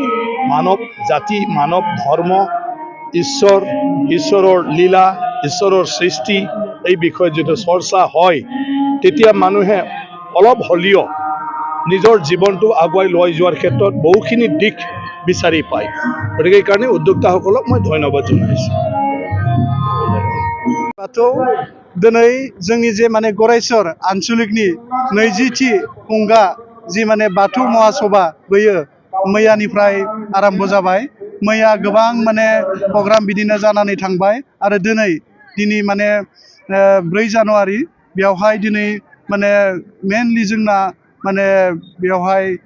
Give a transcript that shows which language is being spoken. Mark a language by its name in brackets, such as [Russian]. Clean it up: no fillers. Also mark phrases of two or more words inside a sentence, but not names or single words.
[Assamese] মানৱ জাতি, মানৱ ধৰ্ম, ঈশ্বৰৰ লীলা, ঈশ্বৰৰ সৃষ্টি এই বিষয়ে যেতিয়া চৰ্চা হয় তেতিয়া মানুহে অলপ হ'লেও নিজৰ জীৱনটো আগুৱাই লৈ যোৱাৰ ক্ষেত্ৰত বহুখিনি দিশ বিচাৰি পায়। গতিকে এইকাৰণে উদ্যোক্তাসকলক মই ধন্যবাদ জনাইছোঁ। [Bodo] बाथौ दिनै जोंनि जे गरायसर आनसलिकनि 20थि खुंगा जि बाथौ महासभा बेयो मैयानिफ्राय आरम्भ जाबाय। मैया गोबां प्रग्राम बिदिनो जानानै थांबाय आरो दिनै 4 जानुवारि बेवहाय दिनै मेनलि जोंना बेवहाय